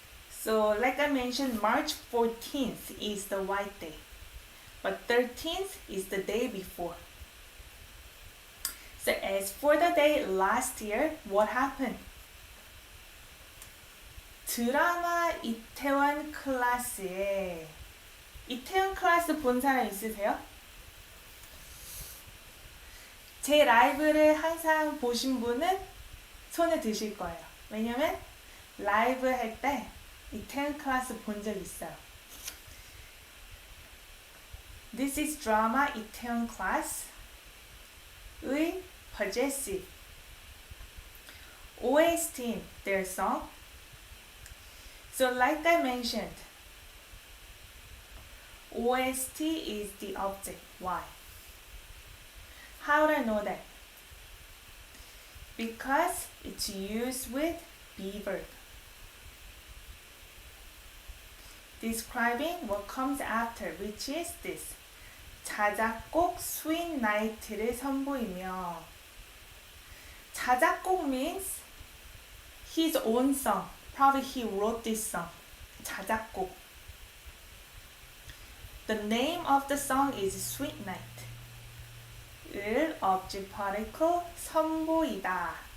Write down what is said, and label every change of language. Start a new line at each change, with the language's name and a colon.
English: So, like I mentioned, March 14th is the white day, but 13th is the day before. So, as for the day last year, what happened?
Korean: 드라마 이태원 클래스에 이태원 클래스 본 사람 있으세요? 제 라이브를 항상 보신 분은 손에 드실 거예요. 왜냐면 라이브 할 때 이태원 클래스 본 적 있어요.
English: This is drama Itaewon class 의 possessive. OST, their song. So like I mentioned, OST is the object. Why? How do I know that? Because it's used with be verb. Describing what comes after, which is this.
Korean: 자작곡 Sweet Night를 선보이며.
English: 자작곡 means his own song. Probably he wrote this song.
Korean: 자작곡.
English: The name of the song is Sweet Night. 을 object particle 선보이다.